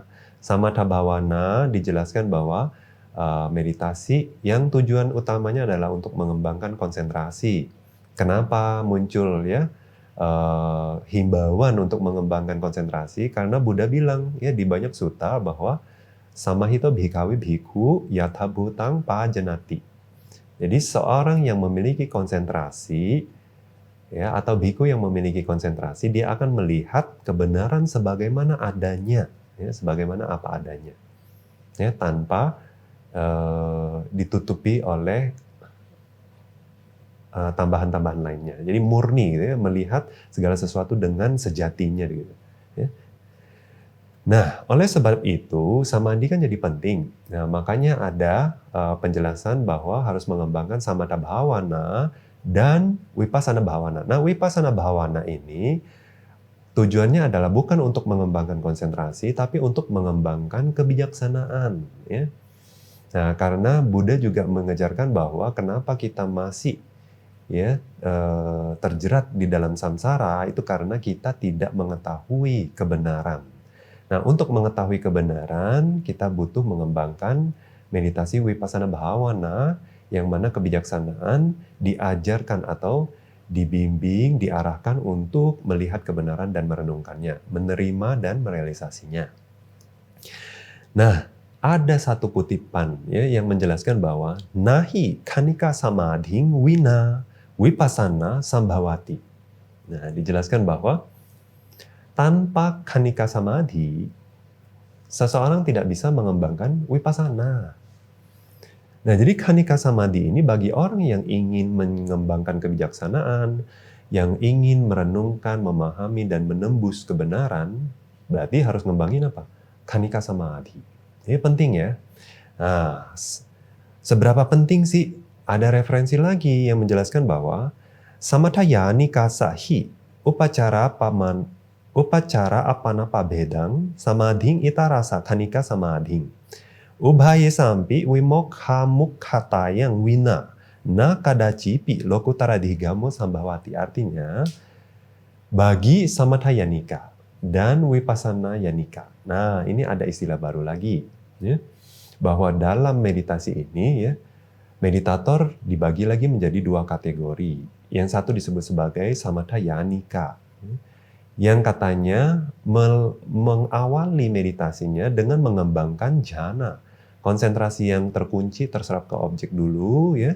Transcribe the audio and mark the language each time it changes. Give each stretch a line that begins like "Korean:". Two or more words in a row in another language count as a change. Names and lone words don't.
Pali: Samatha Bhavana
Indonesian: dijelaskan bahwa meditasi yang tujuan utamanya adalah untuk mengembangkan konsentrasi. Kenapa muncul, ya, himbauan untuk mengembangkan konsentrasi? Karena Buddha bilang, ya, di banyak sutta bahwa
Pali: samahito bhikkhave bhikkhu yatha bhutang pajanati.
Indonesian: Jadi seorang yang memiliki konsentrasi, ya, atau bhikkhu yang memiliki konsentrasi, dia akan melihat kebenaran sebagaimana adanya, ya, sebagaimana apa adanya, ya, tanpa ditutupi oleh tambahan-tambahan lainnya. Jadi murni, gitu ya, melihat segala sesuatu dengan sejatinya, gitu, ya. Nah, oleh sebab itu samadhi kan jadi penting. Nah, makanya ada penjelasan bahwa harus mengembangkan
Pali: samatha bhavana
Indonesian: dan
Pali: vipassana bhavana.
Indonesian: Nah,
Pali: vipassana bhavana
Indonesian: ini tujuannya adalah bukan untuk mengembangkan konsentrasi, tapi untuk mengembangkan kebijaksanaan, ya. Nah, karena Buddha juga mengajarkan bahwa kenapa kita masih, ya, terjerat di dalam samsara itu karena kita tidak mengetahui kebenaran. Nah, untuk mengetahui kebenaran, kita butuh mengembangkan meditasi
Pali: vipassana bhavana,
Indonesian: yang mana kebijaksanaan diajarkan atau dibimbing, diarahkan untuk melihat kebenaran dan merenungkannya, menerima dan merealisasinya. Nah, ada satu kutipan, ya, yang menjelaskan bahwa
Pali: nahi khanika samadhing wina vipassana sambhavati.
Indonesian: Nah, dijelaskan bahwa tanpa
Pali: khanika samadhi,
Indonesian: seseorang tidak bisa mengembangkan vipassana. Nah, jadi
Pali: khanika samadhi
Indonesian: ini bagi orang yang ingin mengembangkan kebijaksanaan, yang ingin merenungkan, memahami, dan menembus kebenaran, berarti harus ngembangin apa?
Pali: Khanika samadhi.
Indonesian: Ini penting, ya. Nah, seberapa penting sih? Ada referensi lagi yang menjelaskan bahwa
Pali: samatha yanika sahi upacara apana pabedang samadhing itarasa khanika samadhing ubhaye sampi wimokha mukhatayang wina na kadacipi lokutara digamo sambhavati.
Indonesian: Artinya bagi
Pali: samatha yanika
Indonesian: dan
Pali: vipassana yanika.
Indonesian: Nah, ini ada istilah baru lagi, ya, bahwa dalam meditasi ini, ya, meditator dibagi lagi menjadi 2 kategori. Yang satu disebut sebagai
Pali: samatha yanika,
Indonesian: yang katanya mengawali meditasinya dengan mengembangkan jhana, konsentrasi yang terkunci terserap ke objek dulu, ya.